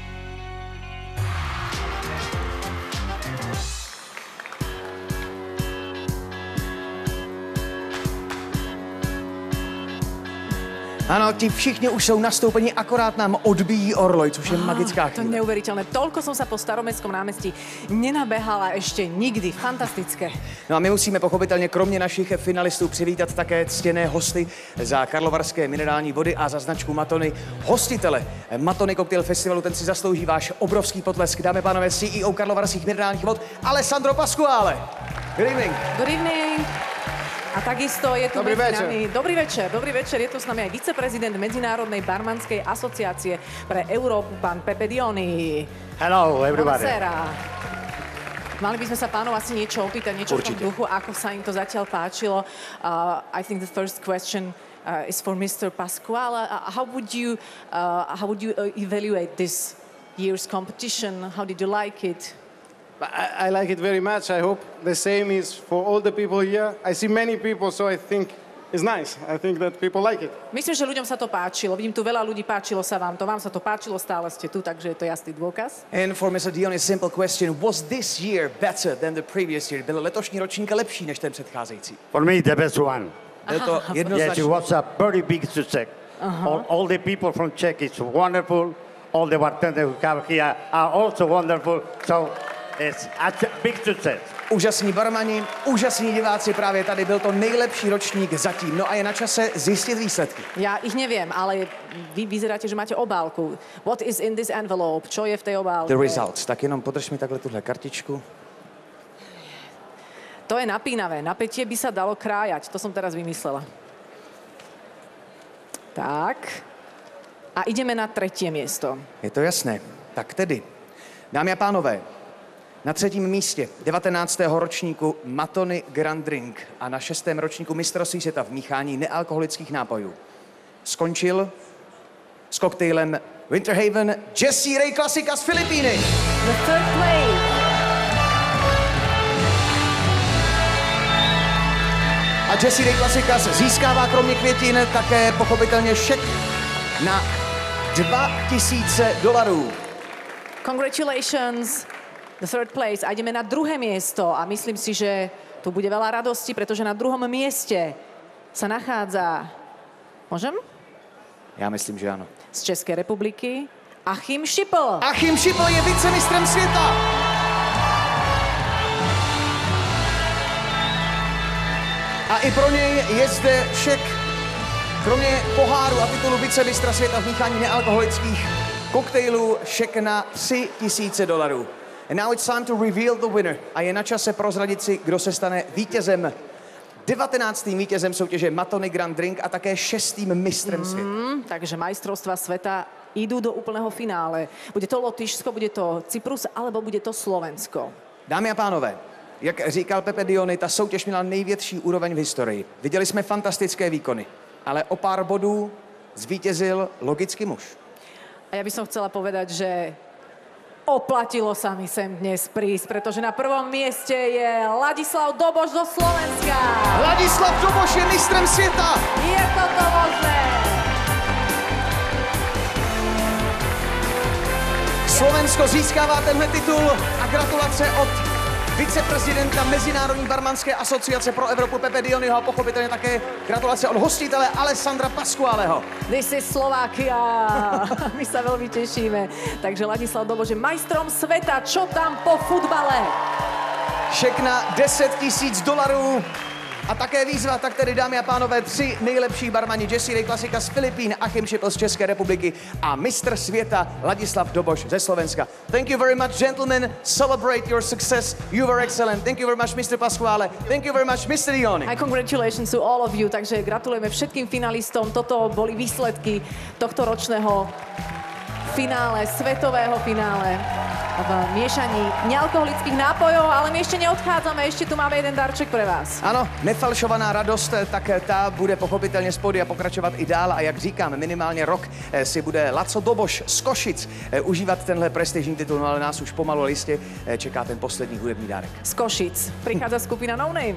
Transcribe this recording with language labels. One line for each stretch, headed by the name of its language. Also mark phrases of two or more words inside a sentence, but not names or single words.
Czech: Ano, ti všichni už jsou nastoupeni, akorát nám odbíjí orloj, což je magická
Slovak: To
Czech: chvíle.
Slovak: je neuveriteľné. Toľko som sa po Staromestskom námestí nenabehala ešte nikdy. Fantastické.
Czech: No a my musíme pochopitelně kromě našich finalistů přivítat také ctěné hosty za karlovarské minerální vody a za značku Matony. Hostitele Matony Cocktail Festivalu, ten si zaslouží váš obrovský potlesk. Dámy a pánové, CEO karlovarských minerálních vod Alessandro Pasquale.
English: Good evening. Good evening.
Slovak: A takisto je tu Dobrý medzi večer. nami... Dobrý večer. Je tu s nami aj viceprezident Medzinárodnej barmanskej asociácie pre Európu, pán Pepe Dioni.
English: Hello, everybody.
Italian: Buonasera.
Slovak: Mali by sme sa pánov asi niečo opýtať, niečo v tom duchu, ako sa im to zatiaľ páčilo.
English: I think the first question is for Mr. Pasquale. How would you evaluate this year's competition? How did you like it? I like it very much. I hope the same is for all the people here. I see many people, so I think it's nice. I think that people like it.
Slovak: Myslím, že ľuďom sa to páčilo. Vidím tu veľa ľudí, páčilo sa vám to. Vám sa to páčilo, stále ste tu, takže je to jasný dôkaz.
English: And for Mr. Dion, a simple question. Was this year better than the previous year?
Czech: Byl letošní ročník lepší než ten předcházející?
English: For me, the best one.
Czech: Byl to jednoznačně.
English: Yes, it was a very big success. All the people from Czech is wonderful. All the bartenders who come here are also wonderful. So it's a big success.
Czech: Úžasní barmani, úžasní diváci, právě tady byl to nejlepší ročník zatím. No a je na čase zjistit výsledky.
Slovak: Ja ich neviem, ale vy vyzeráte, že máte obálku.
English: What is in this envelope?
Slovak: Čo je v tej obálke?
English: The results.
Czech: Tak jenom podrž mi takhle tuhle kartičku.
Slovak: To je napínavé. Napätie by sa dalo krájať. To som teraz vymyslela. Tak. A ideme na 3. miesto. Je to jasné.
Czech: Tak tedy, dámy a pánové, na 3. místě 19. ročníku Matony Grand Drink a na 6. ročníku mistrovství světa v míchání nealkoholických nápojů skončil s koktejlem Winter Haven Jessie Ray Klasika z Filipíny.
English: The third place.
Czech: A Jessie Ray Klasika získává kromě květin také pochopitelně šek na $2000.
English: Congratulations. The third place.
Slovak: A ideme na 2. miesto a myslím si, že tu bude veľa radosti, pretože na 2. mieste sa nachádza... Môžem?
Czech: Já myslím, že ano. Z České republiky Achim Šipl. Achim Šipl je vicemistrem světa. A i pro něj je zde šek, kromě poháru a titulu vicemistra světa v míchání nealkoholických koktejlů, šek na $3000.
English: And now it's time to reveal the winner.
Czech: A je na čase prozradit si, kdo se stane vítězem. 19. vítězem soutěže Matony Grand Drink a také 6. mistrem světa.
Slovak: Takže majstrovstvá sveta idú do úplného finále. Bude to Lotyšsko, bude to Cyprus, alebo bude to Slovensko.
Czech: Dámy a pánové, jak říkal Pepe Diony, ta soutěž měla největší úroveň v historii. Viděli jsme fantastické výkony, ale o pár bodů zvítězil logicky muž.
Slovak: A ja by som chcela povedať, že oplatilo sa mi sem dnes prísť, pretože na 1. mieste je Ladislav Doboš zo Slovenska.
Czech: Ladislav Doboš je mistrem světa. Je to možné. Slovensko získává tenhle titul a gratulace od viceprezidenta Mezinárodní barmanské asociace pro Evropu Pepe Dionyho a pochopitelně také gratulace od hostitele Alessandra Pasqualeho.
English: This is Slovakia.
Slovak: My sa veľmi tešíme. Takže Ladislav Doboš je majstrom sveta. Čo tam po futbale?
Czech: Šek na $10,000 a také výzva, tak tedy dámy a pánové, 3 nejlepší barmani Jessie Ray Klasika z Filipín, Achim Šipl z České republiky a mistr světa Ladislav Doboš ze Slovenska.
English: Thank you very much, gentlemen. Celebrate your success. You were excellent. Thank you very much, Mr. Pasquale. Thank you very much, Mr. Diony. A congratulations to all of you.
Slovak: Takže gratulujeme všetkým finalistom. Toto boli výsledky tohto ročného finále, svetového finále v miešaní nealkoholických nápojov, ale my ešte neodchádzame, ešte tu máme jeden darček pre vás.
Czech: Ano, nefalšovaná radost, tak ta bude pochopitelně z pódia pokračovat i dál a jak říkám, minimálně rok si bude Laco Doboš z Košic užívat tenhle prestižní titul, no ale nás už pomalu listě čeká ten poslední hudební dárek.
Slovak: Z Košic prichádza skupina No Name.